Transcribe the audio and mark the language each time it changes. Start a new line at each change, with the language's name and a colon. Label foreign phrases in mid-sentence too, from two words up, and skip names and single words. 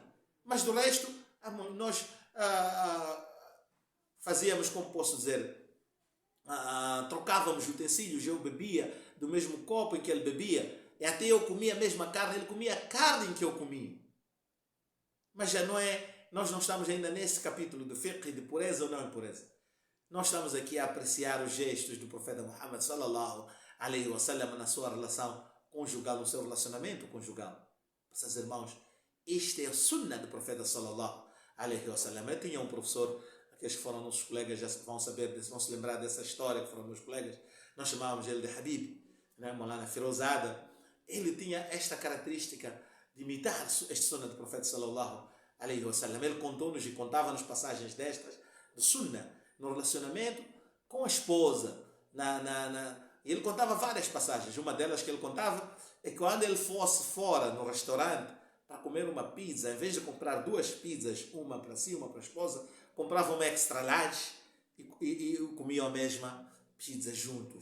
Portuguese: Mas do resto, nós fazíamos, como posso dizer, trocávamos utensílios. Eu bebia do mesmo copo em que ele bebia. E até eu comia a mesma carne, ele comia a carne em que eu comia. Mas já não é, nós não estamos ainda nesse capítulo do fiqh de pureza ou não impureza. Nós estamos aqui a apreciar os gestos do profeta Muhammad
Arabic: صلى الله عليه وسلم
Portuguese: na sua relação conjugal, no seu relacionamento conjugal. Meus irmãos, este é o sunnah do profeta
Arabic: صلى الله عليه وسلم.
Portuguese: Eu tinha um professor, aqueles que foram nossos colegas já vão saber, vão se lembrar dessa história, que foram meus colegas. Nós chamávamos ele de Habib, né? Maulana Firozada. Ele tinha esta característica de imitar este sunnah do profeta
Arabic: صلى الله عليه وسلم.
Portuguese: Ele contou-nos e contava-nos passagens destas do sunnah no relacionamento com a esposa. Ele contava várias passagens. Uma delas que ele contava é que quando ele fosse fora no restaurante para comer uma pizza, em vez de comprar duas pizzas, uma para si, uma para a esposa, comprava uma
English: extra large
Portuguese: e comiam a mesma pizza juntos.